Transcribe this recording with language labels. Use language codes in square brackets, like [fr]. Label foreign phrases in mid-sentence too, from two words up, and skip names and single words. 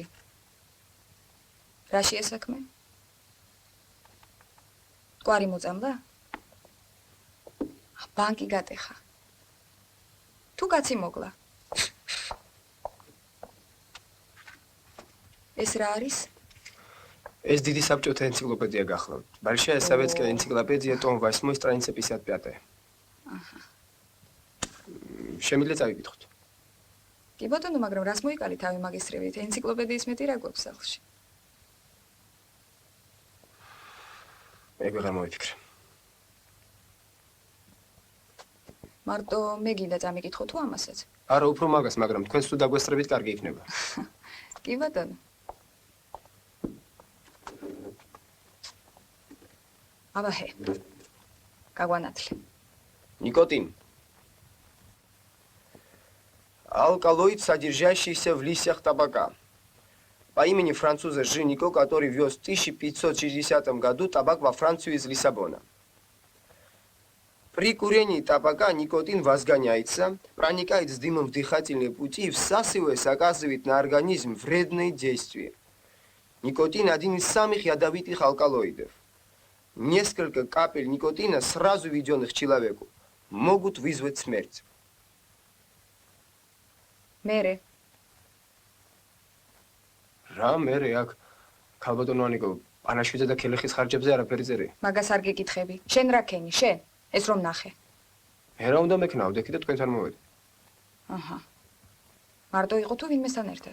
[ka] რაშია საქმე? კვარი მოწამდა? ბანკი გატეხა. თუ კაცი მოგლა. ეს რა არის? ეს დიდი საბჭოთა ენციკლოპედია გახლავთ. [ru] Большая советская энциклопедия, том 8, страница 55. [ka] აჰა. შემიძლია წავიკითხოთ. კი ბატონო, მაგრამ რას მოიკალი თავი მაგისტრებით? ენციკლოპედიის მეტი რა გვაქვს სახლში? ეგ ვეღარ მოვიფიქრე. მარტო მე გინდა წამიკითხო თუ ამასაც? არა, უფრო მაგას, მაგრამ თქვენს თუ დაგვესწრებით, კარგი იქნება. კი ბატონო. აბაჰე. გაგვანათლე. [ru] Никотин. Алкалоид, содержащийся в листьях табака. По имени француза Жи Нико, который вез в 1560 году табак во Францию из Лиссабона. При курении табака никотин возгоняется, проникает с дымом в дыхательные пути и, всасываясь, оказывает на организм вредные действия. Никотин – один из самых ядовитых алкалоидов. Несколько капель никотина, сразу введенных человеку, могут вызвать смерть. [ka] Мере. რა მერე აქ ქალბატონო ანიკო პანაშვიდზე და ქელეხის ხარჯებზე არაფერი წერი. მაგას არ გეკითხები. შენ რა ქენი, შენ? ეს რომ ნახე. მე რა უნდა მექნავდე კიდე თქვენთან მოვედი. აჰა. მარტო იყო თუ ვინმესთან ერთად?